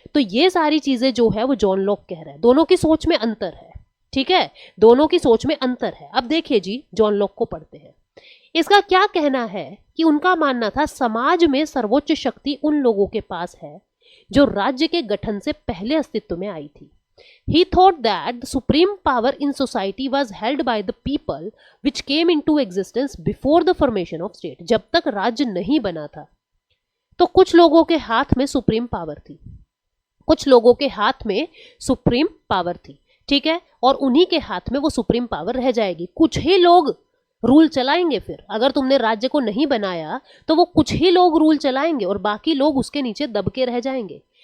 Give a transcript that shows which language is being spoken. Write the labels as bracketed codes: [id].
[hi] तो ये सारी चीजें जो है वो जॉन लॉक कह रहा है। दोनों की सोच में अंतर है, ठीक है, दोनों की सोच में अंतर है। अब देखिए जी, जॉन लॉक को पढ़ते हैं। इसका क्या कहना है कि उनका मानना था समाज में सर्वोच्च शक्ति उन लोगों के पास है जो राज्य के गठन से पहले अस्तित्व में आई थी। [en] He thought that the supreme power in society was held by the people which came into existence before the formation of state। [hi] जब तक राज्य नहीं बना था तो कुछ लोगों के हाथ में सुप्रीम पावर थी, कुछ लोगों के हाथ में सुप्रीम पावर थी, ठीक है, और उन्हीं के हाथ में वो सुप्रीम पावर रह जाएगी। कुछ ही लोग रूल चलाएंगे। फिर अगर तुमने राज्य को नहीं बनाया तो वो कुछ ही लोग रूल चलाएंगे और बाकी लोग उसके नीचे दबके रह जाएंगे।